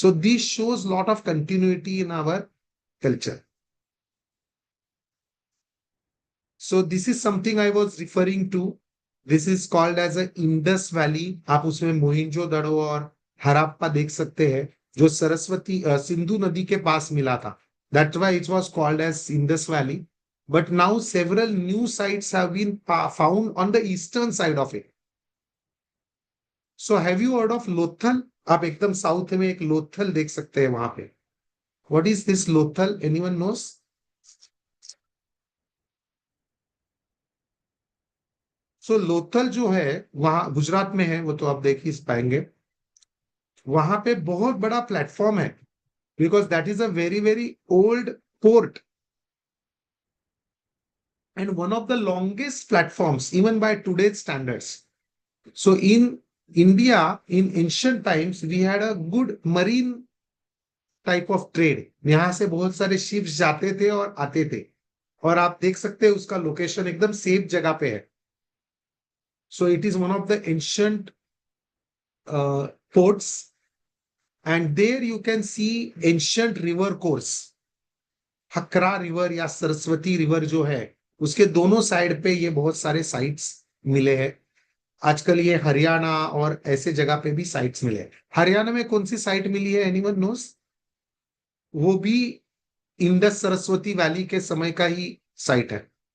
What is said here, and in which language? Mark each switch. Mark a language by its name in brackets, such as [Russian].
[English] So this shows lot of continuity in our culture. So this is something I was referring to. This is called as a Indus Valley. [Hindi] आप उसमें मोहिंजोदड़ो और हराप्पा देख सकते हैं, जो सरस्वती सिंधु नदी के पास मिला था। [English] That's why it was called as Indus Valley. But now several new sites have been found on the eastern side of it. So have you heard of Lothal? [Hindi] आप एकदम साउथ में एक लोथल देख सकते हैं वहां पे। [English] What is this Lothal? Anyone knows? [Hindi] So Lothal जो है वहां गुजरात में है, वो तो आप देख ही पाएंगे। वहां पे बहुत बड़ा प्लेटफॉर्म है, [English] Because that is a very very old port and one of the longest platforms even by today's standards. So in India, in ancient times, we had a good marine type of trade. [Hindi] यहां से बहुत सारे ships जाते थे और आते थे, और आप देख सकते हैं उसका लोकेशन एकदम सेफ जगह पे है। [English] So it is one of the ancient ports, and there you can see ancient river course. [Hindi] Hakra river या सरस्वती रिवर जो है, उसके दोनों साइड पे ये बहुत सारे साइट्स मिले हैं। आजकल ये हरियाणा और ऐसे जगह पे भी साइट्स मिले हैं। हरियाणा में कौन सी साइट मिली है, [English] Anyone knows? [Hindi] वो भी इंडस सरस्वती वैली के समय का ही साइट है।